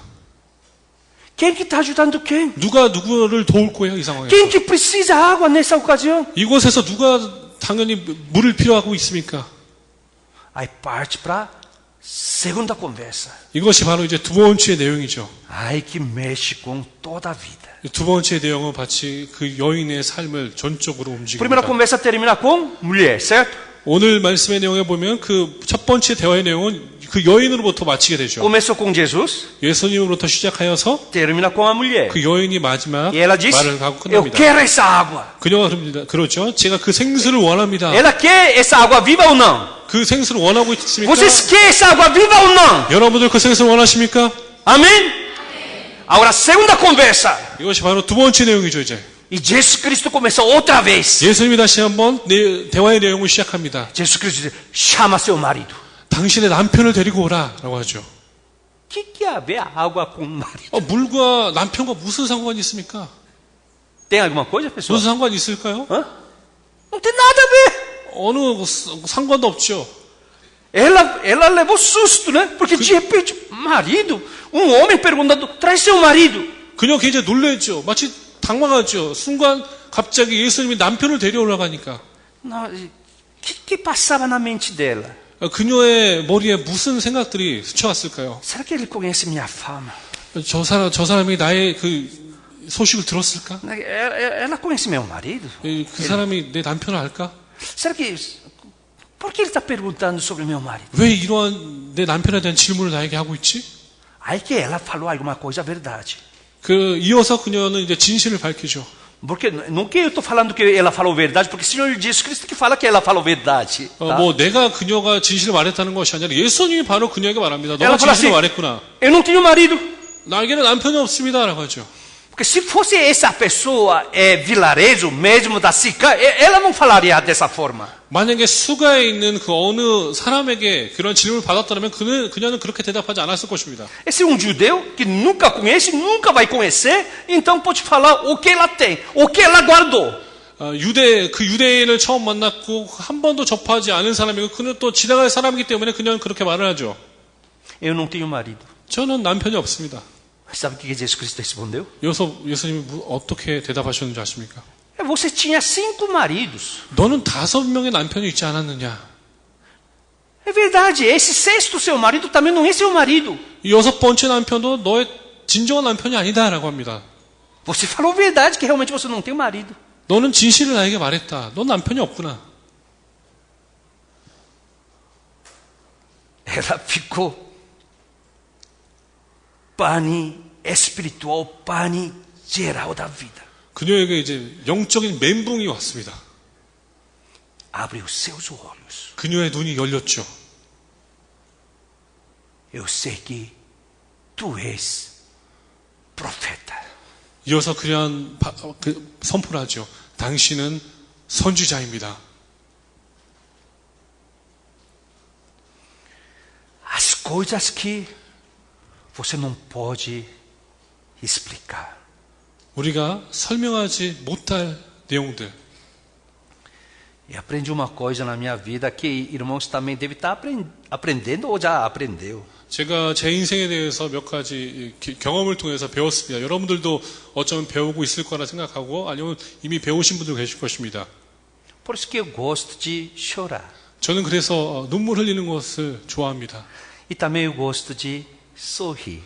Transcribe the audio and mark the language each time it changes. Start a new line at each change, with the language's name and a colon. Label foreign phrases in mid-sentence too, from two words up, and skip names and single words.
Portuguese: Quem que está ajudando quem?
Korean: 누가 누구를 도울 거예요, 이 상황에서?
Portuguese: Quem que precisa água nessa ocasião?
Korean: 이곳에서 누가 당연히 물을 필요하고 있습니까?
Portuguese: Aí parte para a segunda conversa.
Korean: 이것이 바로 이제 두 번째 내용이죠.
Portuguese: Aí que mexe com toda a vida.
Korean: 두 번째 내용은 마치 그 여인의 삶을 전적으로
Portuguese: Primeira
Korean: 움직입니다.
Portuguese: conversa termina com mulher, certo?
Korean: 오늘 말씀의 내용에 보면 그 첫 번째 대화의 내용은 그 여인으로부터 마치게 되죠.
Portuguese: Começou com Jesus,
Korean: 예수님으로부터 시작하여서
Portuguese: termina com a mulher.
Korean: 그 여인이 마지막
Portuguese: E ela diz:
Korean: 말을 하고
Portuguese: Eu
Korean: 끝납니다.
Portuguese: quero essa água.
Korean: 그녀가 그러죠. 제가 그 생수를 원합니다.
Portuguese: Ela quer essa água viva ou não?
Korean: 그 생수를 원하고 있습니까?
Portuguese: Vocês querem essa água viva ou não?
Korean: 여러분들 그 생수를 원하십니까?
Portuguese: Amém? Agora, segunda conversa.
Korean: 이것이 바로 두 번째 내용이죠, 이제.
Portuguese: E Jesus Cristo começou outra vez.
Korean: 예수님이 다시 한번 대화의 내용을 시작합니다.
Portuguese: Jesus Cristo diz: chama seu marido.
Korean: 당신의 남편을 데리고 오라 라고 하죠.
Portuguese: Que há a ver a água com o marido?
Korean: 물과 남편과 무슨 상관이 있습니까?
Portuguese: Tem alguma coisa, pessoal?
Korean: 무슨 상관이 있을까요?
Portuguese: Hã? Não tem nada a ver.
Korean: 어느 상관도 없죠.
Portuguese: Ela levou susto, né? Porque de repente, marido, um homem perguntando: traz seu marido.
Korean: 그녀 굉장히 놀랬죠. 마치 당황하죠. 순간 갑자기 예수님이 남편을 데려오라고 하니까.
Portuguese: Não, que passava na mente dela?
Korean: 그녀의 머리에 무슨 생각들이 스쳐왔을까요?
Portuguese: Será que ele conhece minha fama?
Korean: 저 사람이 나의 그 소식을 들었을까?
Portuguese: Ela conhece meu marido?
Korean: 그 사람이 내 남편을 알까?
Portuguese: Será que... Por que ele está perguntando sobre meu marido?
Korean: 왜 이러한 내 남편에 대한 질문을 나에게 하고 있지?
Portuguese: Aí que ela falou alguma coisa, a verdade.
Korean: 이어서 그녀는 이제 진실을 밝히죠.
Portuguese: Porque não que eu estou falando que ela falou verdade, porque o Senhor Jesus Cristo que fala que ela falou verdade. Tá?
Korean: 내가 그녀가 진실을 말했다는 것이 아니라 예수님이 바로 그녀에게 말합니다. 너가
Portuguese: ela fala
Korean: 진실을
Portuguese: assim:
Korean: 말했구나.
Portuguese: eu não tenho marido.
Korean: 나에게는 남편이 없습니다라고 하죠.
Portuguese: Porque se fosse essa pessoa vilarejo mesmo da Sica, ela não falaria dessa forma.
Korean: 만약에 수가에 있는 그 어느 사람에게 그런 질문을 받았다면 그녀는 그렇게 대답하지 않았을 것입니다.
Portuguese: Esse é um judeu que nunca conhece, nunca vai conhecer, então pode falar o que ela tem, o que ela guardou.
Korean: 유대인을 처음 만났고 한 번도 접하지 않은 사람이고 그는 또 지나갈 사람이기 때문에 그녀는 그렇게 말을 하죠.
Portuguese: Eu não tenho marido.
Korean: 저는 남편이 없습니다.
Portuguese: Sabe o que Jesus Cristo respondeu?
Korean: 예수님이 어떻게 대답하셨는지 아십니까?
Portuguese: Você tinha 5 maridos.
Korean: 너는 5명의 남편이 있지 않았느냐?
Portuguese: É verdade, esse sexto seu marido também não é seu marido.
Korean: 이 6번째 남편도 너의 진정한 남편이 아니다라고 합니다.
Portuguese: Você falou verdade que realmente você não tem marido.
Korean: 너는 진실을 나에게 말했다. 넌 남편이 없구나.
Portuguese: Ela ficou pane espiritual, pane geral da vida.
Korean: 그녀에게 이제 영적인 멘붕이 왔습니다.
Portuguese: Abre os seus olhos.
Korean: 그녀의 눈이 열렸죠.
Portuguese: Eu sei que tu és profeta.
Korean: 이어서 그냥 선포를 하죠. 당신은 선지자입니다.
Portuguese: As coisas que você não pode explicar.
Korean: 우리가 설명하지 못할 내용들.
Portuguese: E aprendi uma coisa na minha vida que irmãos também devem estar aprendendo ou já aprendeu.
Korean: 제가 제 인생에 대해서 몇 가지 경험을 통해서 배웠습니다. 여러분들도 어쩌면 배우고 있을 거라 생각하고 아니면 이미 배우신 분들 계실 것입니다.
Portuguese: Por isso que eu gosto de chorar.
Korean: 저는 그래서 눈물 흘리는 것을 좋아합니다.
Portuguese: E também eu gosto de sorrir.